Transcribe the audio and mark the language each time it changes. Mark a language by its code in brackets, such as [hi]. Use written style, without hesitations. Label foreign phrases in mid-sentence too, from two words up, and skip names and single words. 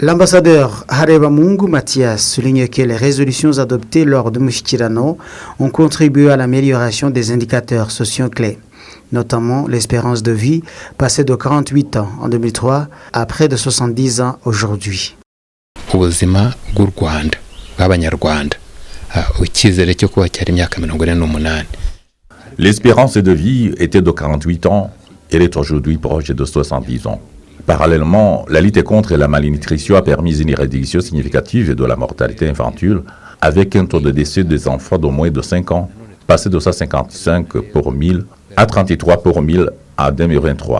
[fr] L'ambassadeur Harebamungu Mathias souligne que les résolutions adoptées lors de Mushikirano ont contribué à l'amélioration des indicateurs sociaux clés, notamment l'espérance de vie passée de 48 ans en 2003 à près de 70 ans aujourd'hui. [rw] Ubuzima bw'u Rwanda bw'abanyarwanda icyizere cyo kuba cyari imyaka 48. [fr] L'espérance de vie était de 48 ans, elle est aujourd'hui proche de 70 ans. Parallèlement, la lutte contre la malnutrition a permis une réduction significative de la mortalité infantile, avec un taux de décès des enfants de moins de 5 ans, passé de 155 pour 1000 à 33 pour 1000 en 2023.